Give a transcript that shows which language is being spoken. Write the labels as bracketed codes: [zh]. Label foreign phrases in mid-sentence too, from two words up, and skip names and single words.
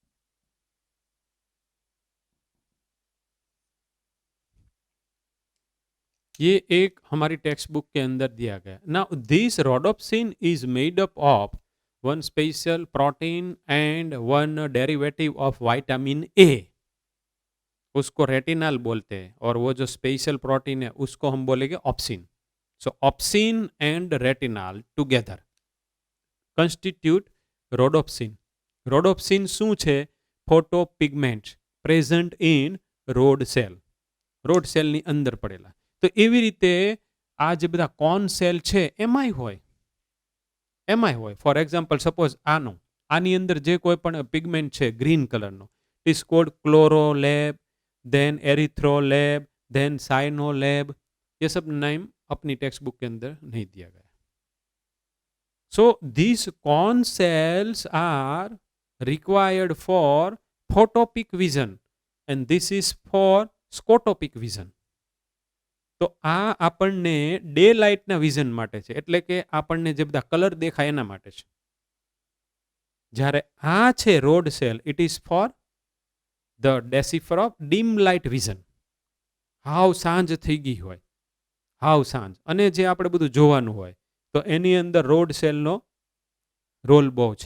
[hi] ये एक हमारी टेक्स्ट बुक के अंदर दिया गया। [en] Now this rhodopsin is made up of one special protein and one derivative of vitamin A, [hi] उसको रेटिनल बोलते हैं, और वो जो स्पेशल प्रोटीन है उसको हम बोलेंगे ऑप्सिन। [en] So opsin and retinal together constitute rhodopsin. [gu] रोडोप्सिन શું છે? [en] Photo pigments present in rod cell, [gu] રોડ સેલની અંદર પડેલા। તો એવી રીતે આ જે બધા કોન સેલ છે એમાંય હોય। [en] For example suppose [gu] આની અંદર જે કોઈ પણ પિગમેન્ટ છે ગ્રીન કલરનો, [en] It is called chlorolab, then erythrolab, then cyanolab, [hi] ये सब नाम अपनी टेक्स्ट बुक के अंदर नहीं दिया गया। [en] So these corn cells are required for photopic vision and this is for scotopic vision. [gu] તો આ આપણને ડે લાઇટના વિઝન માટે છે, એટલે કે આપણને જે બધા કલર દેખાય એના માટે છે. જ્યારે આ છે રોડ સેલ, [en] It is for the decipher of dim light vision. [gu] હાવ સાંજ થઈ ગઈ હોય, હાવ સાંજ, અને જે આપણે બધું જોવાનું હોય, તો એની અંદર રોડ સેલનો રોલ બહુ છે.